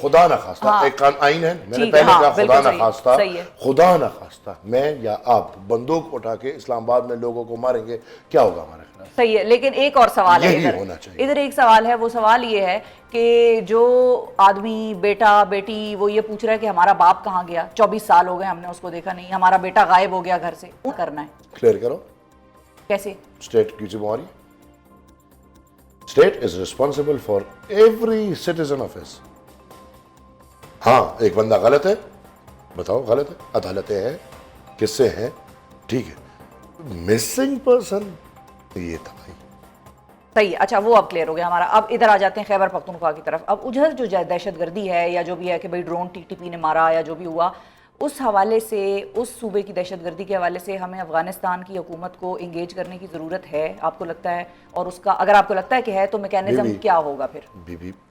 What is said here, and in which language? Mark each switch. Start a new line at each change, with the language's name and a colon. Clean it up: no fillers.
Urdu: خدا نخواستہ ایک آئین ہے میں نے پہلے کہا خدا نخواستہ میں یا آپ بندوق اٹھا کے اسلام آباد میں لوگوں کو ماریں گے کیا ہوگا ہمارے خلاف؟ صحیح ہے. لیکن ایک اور سوال ہے ادھر ایک سوال ہے وہ سوال یہ ہے کہ جو آدمی بیٹا بیٹی وہ یہ پوچھ رہا ہے کہ ہمارا باپ کہاں گیا 24 سال ہو گئے ہم نے اس کو دیکھا نہیں ہمارا بیٹا غائب ہو گیا گھر سے کرنا ہے کلیئر کرو کیسے؟ اسٹیٹ کی ذمہ داری
English: State is responsible for every citizen of his.
Urdu: ہاں ایک بندہ غلط ہے بتاؤ غلط ہے عدالتیں ہیں کس سے ہیں ٹھیک ہے مسنگ پرسن یہ تھا بھائی صحیح ہے. اچھا وہ اب کلیئر ہو گیا ہمارا. اب ادھر آ جاتے ہیں خیبر پختونخوا کی طرف. اب ادھر جو دہشت گردی ہے یا جو بھی ہے کہ بھائی ڈرون TTP نے مارا یا جو بھی ہوا اس حوالے سے اس صوبے کی دہشت گردی کے حوالے سے ہمیں افغانستان کی حکومت کو انگیج کرنے کی ضرورت ہے آپ کو لگتا ہے؟ اور اس کا اگر آپ کو لگتا ہے کہ ہے تو میکینزم کیا ہوگا پھر؟